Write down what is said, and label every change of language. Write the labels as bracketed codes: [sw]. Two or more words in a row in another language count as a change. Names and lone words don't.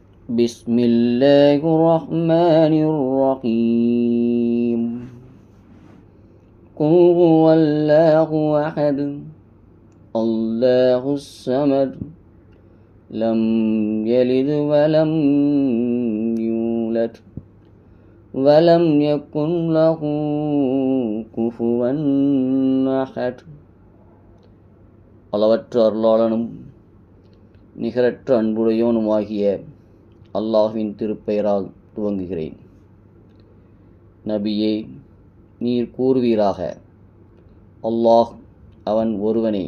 [ar] بسم الله الرحمن الرحيم قل هو الله أحد الله الصمد لم يلد ولم يولد ولم يكن له كفوا أحد. [ta] அளவற்ற அருளாளனும் நிகரற்ற அன்புடையோனுமாகிய அல்லாஹ்வின் திருப்பெயரால் துவங்குகிறேன். நபியே, நீர் கூறுவீராக, அல்லாஹ் அவன் ஒருவனே.